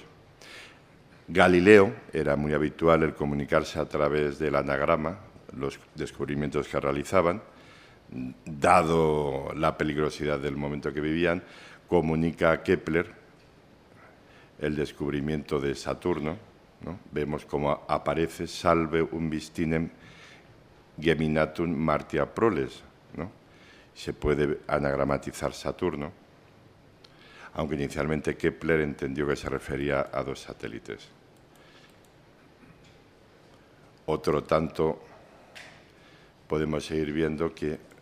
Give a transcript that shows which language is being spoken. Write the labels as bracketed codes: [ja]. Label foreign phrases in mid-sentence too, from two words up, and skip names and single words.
[es] Galileo era muy habitual el comunicarse a través del anagrama, los descubrimientos que realizaban. Dado la peligrosidad del momento que vivían, comunica a Kepler el descubrimiento de Saturno, ¿no? Vemos cómo aparece [la] salve un vistinem geminatum martia proles, [es] ¿no? Se puede anagramatizar Saturno, aunque inicialmente Kepler entendió que se refería a 2 satélites. Otro tanto podemos seguir viendo que...